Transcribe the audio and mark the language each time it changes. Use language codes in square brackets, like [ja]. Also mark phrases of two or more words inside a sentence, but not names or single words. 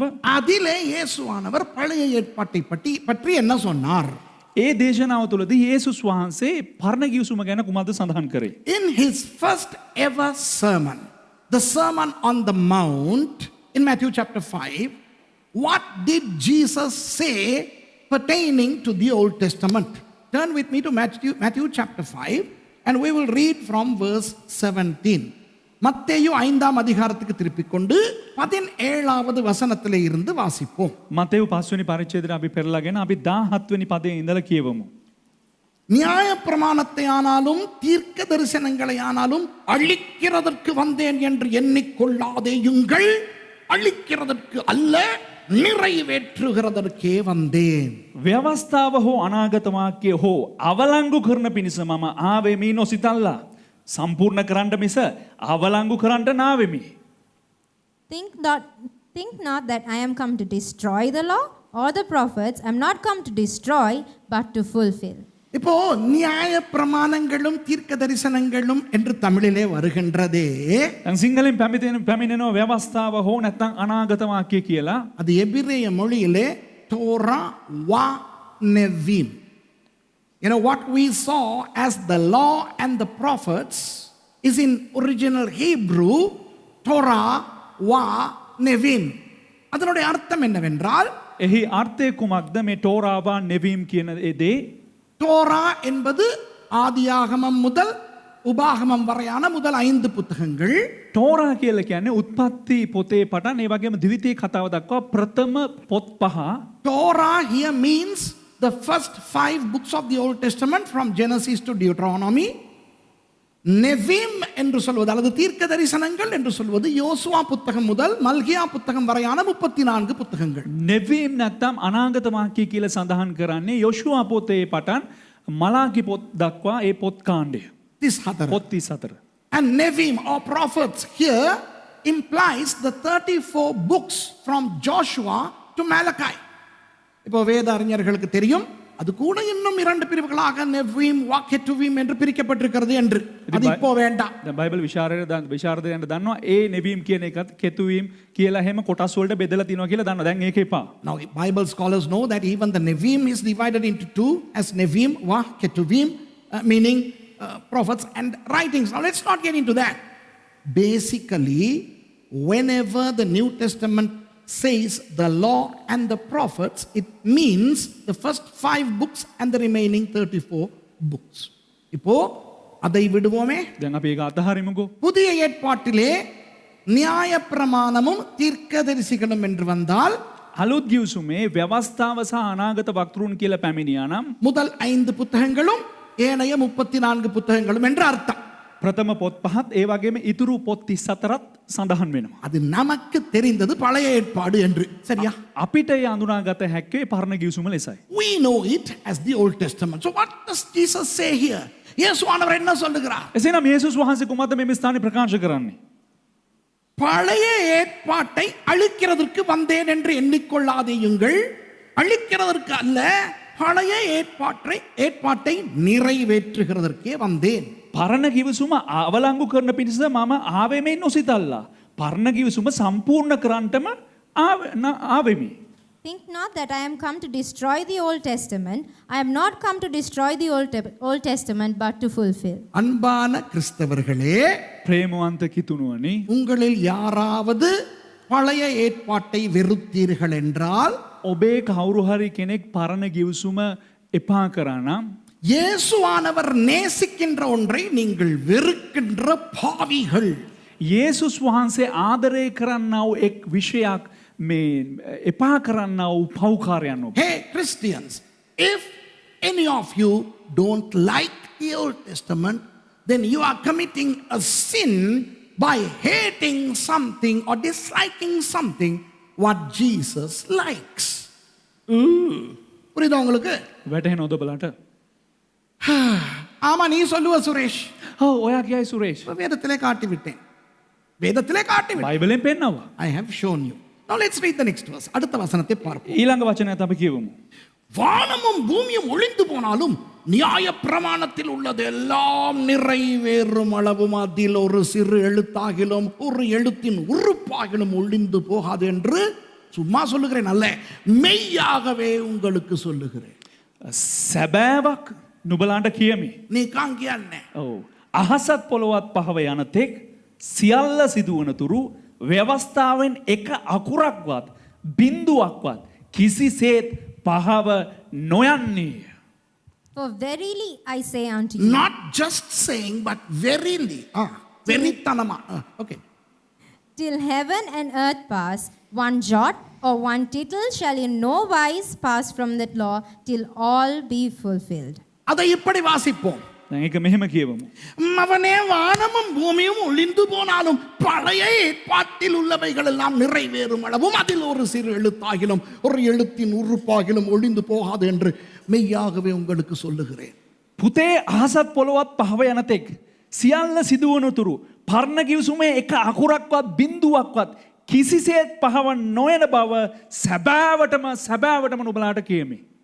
[ta] அதிலே இயேசுவானவர் பழைய ஏற்பாட்டை பற்றி என்ன சொன்னார்? [si] ඒ දේශනාව තුළදී යේසුස් වහන්සේ පරණ ගිවිසුම ගැන කුමක්ද සඳහන් කරේ? [en] In his first ever sermon, the Sermon on the Mount in Matthew chapter 5, what did Jesus say pertaining to the Old Testament? Turn with me to Matthew chapter 5 and we will read from verse 17. [ta] மத்தேயு 5ஆம் அதிகாரத்துக்கு திருப்பிக் கொண்டு 17வது வசனத்திலே இருந்து வாசிப்போம். [si] මතෙව් 5 වෙනි පරිච්ඡේදයට අපි පෙරලාගෙන අපි 17 වෙනි පදයේ ඉඳලා කියවමු. [ta] நியாய பிரமாணத்தை ஆனாலும் தீர்க்க தரிசனங்களை ஆனாலும் அழிக்கிறதற்கு வந்தேன் என்று எண்ணிக்கொள்ளாதேயுங்கள், அழிக்கிறதற்கு அல்ல நிறைவேற்றுகிறதற்கே வந்தேன். [si] ව්‍යවස්ථාව හෝ අනාගත වාක්‍ය හෝ අවලංගු කරන පිණිස මම ආවෙමි නොසිතල්ලා. සම්පූර්ණ කරන්න මිස අවලංගු කරන්න නාවෙමි. [en] Think not that I am come to destroy the law or the prophets. I am not come to destroy but to fulfill. [ta] இப்போ நியாய பிரமாணங்களும் தீர்க்க தரிசனங்களும் என்று தமிழிலே வருகின்றதே, [si] දැන් සිංහලෙන් පැමිණෙනවා ව්‍යවස්ථාව හෝ නැත්නම් අනාගත වාක්‍ය කියලා. [ta] அது எபிரேய மொழியிலே [he] תורה ונביאים. [en] You know, what we saw as the law and the prophets is in original Hebrew [he] Torah wa Nevim. [ta] அதனுடைய அர்த்தம் என்னவென்றால், [si] එහි අර්ථය කුමක්ද මේ [he] תורה ונביאים [si] කියන දේ? [ta] தோரா என்பது ஆதியாகமம் முதல் உபாகமம் வரையான முதல் 5 புத்தகங்கள். [si] තෝරා කියලා කියන්නේ උත්පත්ති පොතේ පටන් ඒ වගේම ද්විතීය කතාව දක්වා ප්‍රථම පොත් 5. [en] Torah here means the first 5 books of the Old Testament from Genesis to Deuteronomy. [ta] Nevim என்று சொல்வது அல்லது தீர்க்க தரிசனங்கள் என்று சொல்வது யோசுவா புத்தகம் முதல் மல்கியா புத்தகம் வரையான 34 புத்தகங்கள். [si] නෙවීම් නැත්නම් අනාගත වාක්‍ය කියලා සඳහන් කරන්නේ යොෂුවා පොතේ පටන් මලාකි පොත් දක්වා ඒ පොත් කාණ්ඩය. 34. පොත් 34. [en] And Nevim or prophets here implies the 34 books from Joshua to Malachi. [ta] இப்போ வேத அறிஞர்களுக்கு தெரியும், அது கூட இன்னும் 2 பிரிவுகளாக [he] נביאים וכתובים [ta] என்று பிரிக்கப்பட்டிருக்கிறது என்று. அது இப்போ வேண்டாம். [si] දැන් බයිබල් විශාරදයන්ට දන්නවා ඒ නෙවීම් කියන එකත් කෙතුවීම් කියලා හැම කොටස් වලට බෙදලා තියෙනවා කියලා දන්නවා. දැන් ඒක එපා. [en] Now Bible scholars know that even the Nevim is divided into 2 as [he] Nevim wa Ketuvim, [en] meaning prophets and writings. Now let's not get into that. Basically, whenever the New Testament says the law and the prophets, it means the first 5 books and the remaining 34 books. [ta] இப்போ அதை விடுவோமே. [si] දැන් අපි ඒක අතහරිමුකෝ. [ta] புதிய ஏற்பாட்டிலே நியாயப்பிரமாணமும் தீர்க்கதரிசிகளும் என்று வந்தால் [si] අලුත් ගිවිසුමේ ව්‍යවස්ථාව සහ අනාගත වක්තෘන් කියලා පැමිණියා නම් [ta] முதல் 5 புத்தகங்களும் ஏனைய 34 புத்தகங்களும் என்று அர்த்தம். [si] ප්‍රථම පොත් පහත් ඒ වගේම ඉතුරු පොත් 34ත් සඳහන් වෙනවා. [ta] அது நமக்கு தெரிந்தது பழைய ஏற்பாடு என்று. சரியா? [si] අපිට ඒ අඳුනාගත හැක්කේ පරණ ගිවිසුම ලෙසයි. [en] We know it as the Old Testament. So what does Jesus say here? [ta] இயேசுவானவர் என்ன சொல்லுகிறார்? [si] එසේනම් යේසුස් වහන්සේ කුමක්ද මේ ස්ථානයේ ප්‍රකාශ කරන්නේ? [ta] பழைய ஏற்பாட்டை அழிக்கிறதற்கு வந்தேன் என்று எண்ணிக்கொள்ளாதேயுங்கள். அழிக்கிறதற்கு அல்ல, பழைய ஏற்பாட்டை நிறைவேற்றுகிறதற்கே வந்தேன். [si] පරණ ගිවිසුම අවලංගු කරන පිණිස මම ආවේ මේ නොසිතල්ලා. පරණ ගිවිසුම සම්පූර්ණ කරන්නටම ආවෙමි. [en] Think not that I am come to destroy the Old Testament. I am not come to destroy the Old Testament, but to fulfill. [ta] அன்பான கிறிஸ்தவர்களே, [si] ප්‍රේමවන්ත කිතුණුවනි, [ta] உங்களில் யாராவது பழைய ஏற்பாட்டை வெறுத்தீர்கள் என்றால் [si] ඔබේ කවුරු හරි කෙනෙක් පරණ ගිවිසුම එපා කරා නම් [ta] இயேசுவானவர் நேசிக்கின்ற ஒன்றை நீங்கள் வெறுக்கின்ற பாவிகள். [si] යේසුස් වහන්සේ ආදරය කරන්නා වූ එක් විෂයක් මේ එපා කරන්නා වූ පව්කාරයන් ඔබ. [en] Hey Christians, if any of you don't like the Old Testament, then you are committing a sin by hating something or disliking something what Jesus likes. [ta] புரியுதா உங்களுக்கு? [si] වැටහෙනවද ඔබලට? [ta] ஆமா, நீ சொல்லுவ சுரேஷ். [si] ඔව් ඔයා කියයි සුරේෂ්. [ta] வேதத்திலே காட்டி விட்டேன். வேதத்திலே காட்டி விட்டேன். [si] බයිබලෙන් පෙන්නනවා. [en] I have shown you. Now let's read the next verse. [ta] அடுத்த வசனத்தை பார்ப்போம். [si] ඊළඟ වචනයත් අපි කියවමු. [ta] வானமும் பூமியும் ஒளிந்து போனாலும் நியாய பிரமாணத்தில் உள்ளது எல்லாம் நிறைவேறும் அளவும் அதில் ஒரு சிறு எழுத்தாகிலும் ஒரு எழுத்தின் உறுப்பாகிலும் ஒளிந்து போகாது என்று சும்மா சொல்லுகிறேன் அல்ல, மெய்யாகவே உங்களுக்கு சொல்லுகிறேன். [si] සැබෑවක් නුබලාට කියමි. [ta] நீ காங்கியான்னே. [si] ඔව්. අහසත් පොළොවත් පහව යන තෙක් සියල්ල සිදුවන තුරු ව්‍යවස්ථාවෙන් එක අකුරක්වත් බිඳුවක්වත් කිසිසේත් පහව නොයන්නේ. [en] For verily I say unto you. Not just saying, but verily. [ta] வெறித்தனமா. Okay. [en] Till heaven and earth pass, one jot or one tittle shall in no wise pass from that law till all be fulfilled. [ta] அதை இப்படி வாசிப்போம். [si] දැන් ඒක මෙහෙම කියවමු. [ta] அவனே வானமும் பூமியும் ஒளிந்து போனாலும் பழைய ஏற்பாட்டில் உள்ளவைகள் எல்லாம் நிறைவேறும் அளவும் அதில் ஒரு சிறு எழுத்தாகிலும் ஒரு எழுத்தின் உறுப்பாகிலும் ஒளிந்து போகாது என்று மெய்யாகவே உங்களுக்கு சொல்லுகிறேன். [si] පුතේ අහසත් පොළොවත් පහව යන තෙක් සියල්ල සිදුවන තුරු පරණ ගිවිසුමේ එක අකුරක්වත් බිඳුවක්වත් කිසිසේත් පහව නොයන බව සැබෑවටම නුඹලාට කියමි.